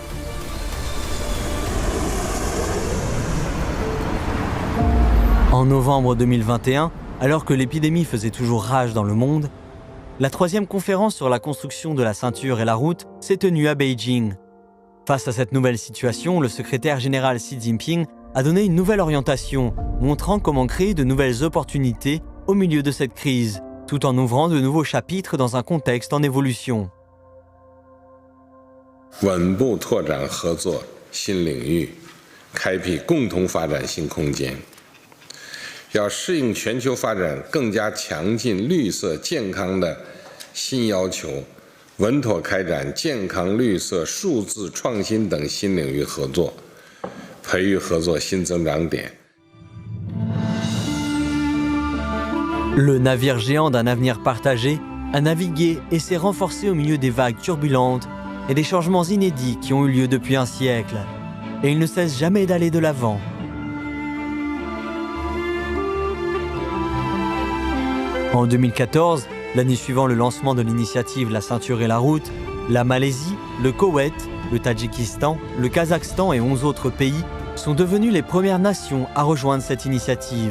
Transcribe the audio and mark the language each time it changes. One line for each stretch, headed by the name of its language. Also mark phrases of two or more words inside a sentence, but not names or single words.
French: En novembre 2021, alors que l'épidémie faisait toujours rage dans le monde, la 3e conférence sur la construction de la Ceinture et la Route s'est tenue à Beijing. Face à cette nouvelle situation, le secrétaire général Xi Jinping a donné une nouvelle orientation, montrant comment créer de nouvelles opportunités au milieu de cette crise, tout en ouvrant de nouveaux chapitres dans un contexte en évolution.
Chinese: 稳步拓展合作新领域，开辟共同发展新空间。要适应全球发展更加强劲、绿色、健康的新要求，稳妥开展健康、绿色、数字、创新等新领域合作，培育合作新增长点。
French: Le navire géant d'un avenir partagé a navigué et s'est renforcé au milieu des vagues turbulentes et des changements inédits qui ont eu lieu depuis un siècle. Et il ne cesse jamais d'aller de l'avant. En 2014, l'année suivant le lancement de l'initiative La Ceinture et la Route, la Malaisie, le Koweït, le Tadjikistan, le Kazakhstan et 11 autres pays sont devenus les premières nations à rejoindre cette initiative.